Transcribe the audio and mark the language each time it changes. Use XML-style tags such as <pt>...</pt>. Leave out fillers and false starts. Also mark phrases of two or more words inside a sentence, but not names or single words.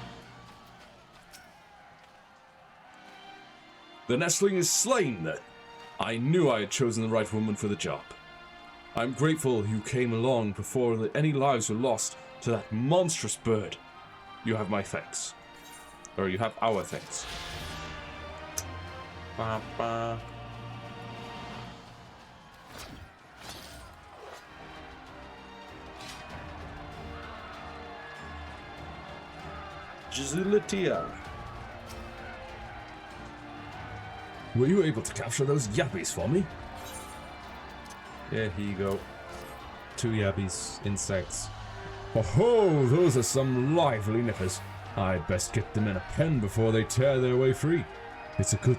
<en>The nestling is slain, then. I knew I had chosen the right woman for the job. I'm grateful you came along before any lives were lost to that monstrous bird. You have my thanks. Or you have our thanks. Ba, ba. Gizulitia. Were you able to capture those yappies for me? Yeah, here you go. 2 yabbies, insects. Oh, those are some lively nippers. I'd best get them in a pen before they tear their way free.</en>